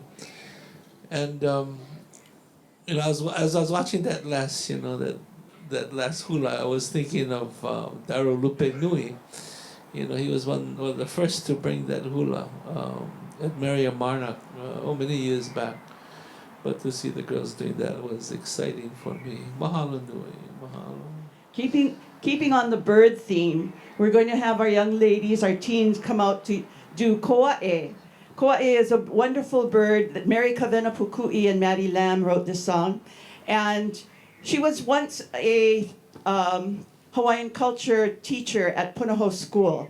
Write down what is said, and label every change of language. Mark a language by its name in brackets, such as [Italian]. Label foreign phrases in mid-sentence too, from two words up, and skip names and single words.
[English] And as I was watching that last, that last hula, I was thinking of Daru Lupe Nui. He was one of the first to bring that hula at Maria Marnock many years back. But to see the girls doing that was exciting for me. [Hawaiian] Mahalo nui, mahalo. [English] Keeping on the bird theme, we're going to have our young ladies, our teens, come out to do koa'e. Koa'e is a wonderful bird that Mary Kavena Pukui and Maddie Lamb wrote this song. And she was once a Hawaiian culture teacher at Punahou School.